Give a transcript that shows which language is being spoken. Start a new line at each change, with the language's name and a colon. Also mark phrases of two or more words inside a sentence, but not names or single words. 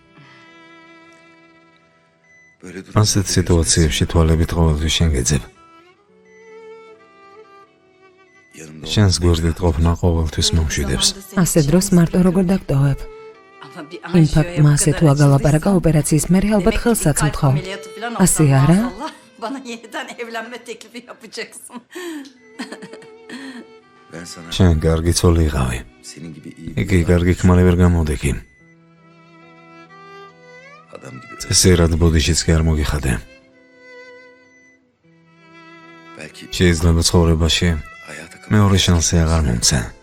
Georgian: ასეთ სიტუაციებში თვალებით ყოველთვის შენ გეძებ. შენს გვერდით ყოფნა ყოველთვის მომშვიდებს. ასე დროს მარტო როგორ დაგტოვებ? იმ ფაქტმა ასე თუ აგალაპარაკა ოპერაციის მერე ალბათ ხელსაც მთხოვ. ასე არა?
Turkish: Bana yeniden evlenme teklifi yapacaksın.
Georgian: შენ კარგი ცოლი იყავი. იგი კარგი ქმარი ვერ გამოდექი. წესერად ბოდიშიც კი არ მოგიხადე. შეიძლება ცხოვრებაში მეორე შანსი აღარ მომცე.